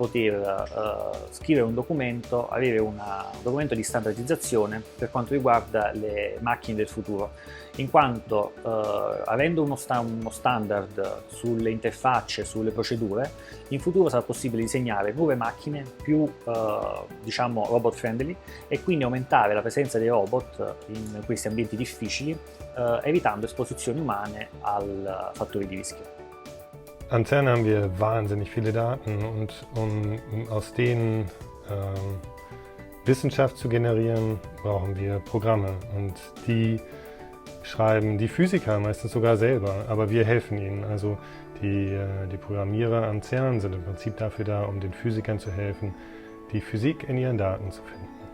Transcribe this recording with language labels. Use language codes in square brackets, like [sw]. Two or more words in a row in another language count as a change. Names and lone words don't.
[it] poter scrivere un documento, avere un documento di standardizzazione per quanto riguarda le macchine del futuro, in quanto avendo uno standard sulle interfacce, sulle procedure, in futuro sarà possibile disegnare nuove macchine più diciamo [en] robot friendly [it] e quindi aumentare la presenza dei robot in questi ambienti difficili, evitando esposizioni umane al fattori di rischio. [de] Am CERN haben wir wahnsinnig viele Daten und um aus denen Wissenschaft zu generieren, brauchen wir Programme und die schreiben die Physiker meistens sogar selber, aber wir helfen ihnen. Also die Programmierer am CERN sind im Prinzip dafür da, um den Physikern zu helfen, die Physik in ihren Daten zu finden.